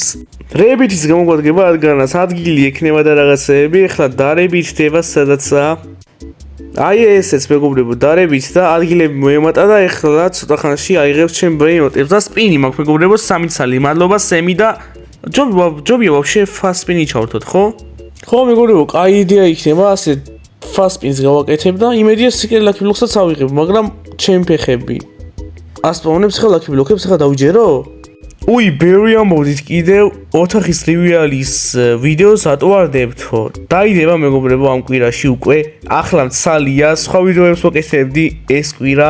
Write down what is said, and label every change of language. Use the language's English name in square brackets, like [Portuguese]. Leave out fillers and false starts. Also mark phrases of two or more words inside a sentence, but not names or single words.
[Georgian] rebirth-ის გამოგვადგება რადგანაც ადგილი ექნება და რაღაცეები, ეხლა დარებირთდება სადაცაა. ესეც მეგობრებო, დარებით და ადგილები მოემატა და ეხლა ცოტა ხანში აიღებს ჩემ ბრეინოტებს და სპინი მაქვს მეგობრებო 3 ცალი. მადლობა სემი და ჯობია ვაფშე [English] fast spin- [Georgian] ი ჩავრთოთ, ხო? ხო მეგობრებო, კაი იდეა იქნება ასე [English] fast spins [Georgian] გავაკეთებ და იმედია [English] secret lucky block- [Georgian] საც ავიღებ, მაგრამ ჩემი ფეხები. ასპაუნებს ხა [English] lucky block- [Georgian] ებს ხა დავიჯერო? უი, ბევრი ამბობდით კიდევ ოთახის რივიალის ვიდეოს ატოვარდებთო. დაიდება მეგობრებო ამ კვირაში უკვე. ახლა მცალია, სხვა ვიდეოებს ვაკეთებდი ეს კვირა.